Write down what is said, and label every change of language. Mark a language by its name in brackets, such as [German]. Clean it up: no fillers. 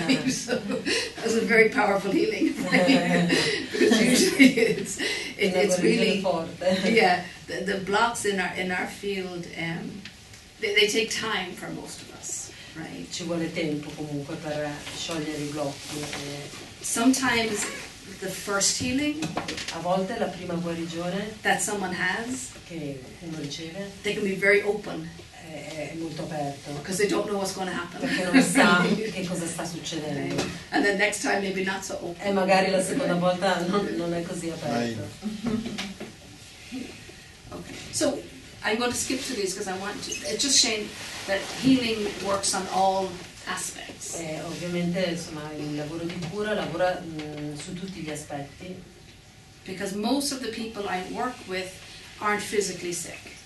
[English] So, that was a very powerful healing, right? Because usually it's [Italian] Una [English] really, [Italian] guarigione forte. [English] yeah, the blocks in our field, they take time for most of us, right? [Italian] Ci vuole tempo comunque per sciogliere i blocchi. [English] Sometimes the first healing [Italian] A volte la prima guarigione [English] that someone has, [Italian] che uno riceve [English] they can be very open [Italian] è molto aperto [English] because they don't know what's going to happen. [Italian] perché non sa che cosa sta succedendo. [English] Right? And then next time maybe not so open. [Italian] E magari la seconda volta non è così aperto. [English] Okay, so I'm going to skip to these because I want to. It's just saying that healing works on all aspects. [Italian] Ovviamente insomma il lavoro di cura lavora su tutti gli aspetti [English] Because most of the people I work with aren't physically sick.